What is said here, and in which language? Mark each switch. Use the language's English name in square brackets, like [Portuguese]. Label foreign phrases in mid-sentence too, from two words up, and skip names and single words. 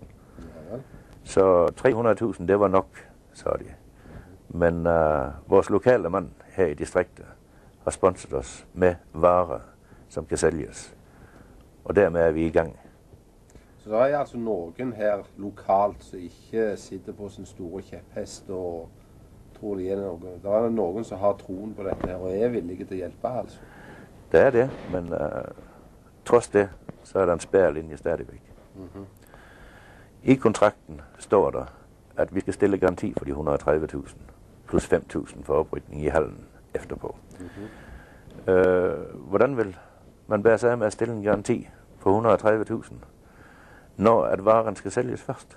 [Danish] Så 300.000, det var nok, så de. Men vores lokale mand her i distriktet har sponset os med varer, som kan sælges. Og dermed er vi i gang. [Norwegian] Så der er altså nogen her lokalt som ikke sitter på sin store kjepphest og tror det er noe. Der er nogen som har troen på dette her og er villige til å hjelpe, altså. [Danish] Det er det, men trods det, så er der en spærrelinje stadigvæk. I kontrakten står der, at vi skal stille garanti for de 130.000 plus 5.000 for oprydning i hallen efterpå. Hvordan vil man bære sig af med at stille en garanti på 130.000, når at varen skal sælges først?